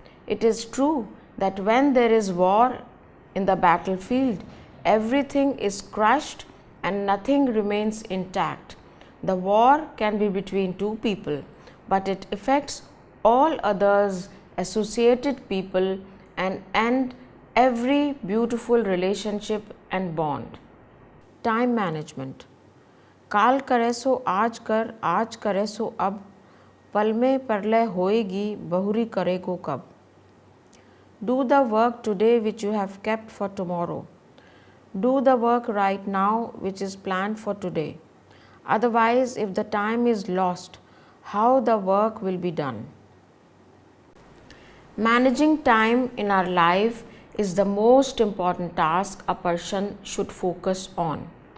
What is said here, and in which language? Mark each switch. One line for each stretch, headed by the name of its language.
English: It is true that when there is war in the battlefield, everything is crushed and nothing remains intact. The war can be between two people, but it affects all others associated people and end every beautiful relationship and bond. Time management.
Hindi: काल करे सो आज करे सो अब, पल में परलय होएगी बहुरी करे को कब.
English: Do the work today which you have kept for tomorrow. Do the work right now which is planned for today. Otherwise, if the time is lost, how the work will be done? Managing time in our life is the most important task a person should focus on.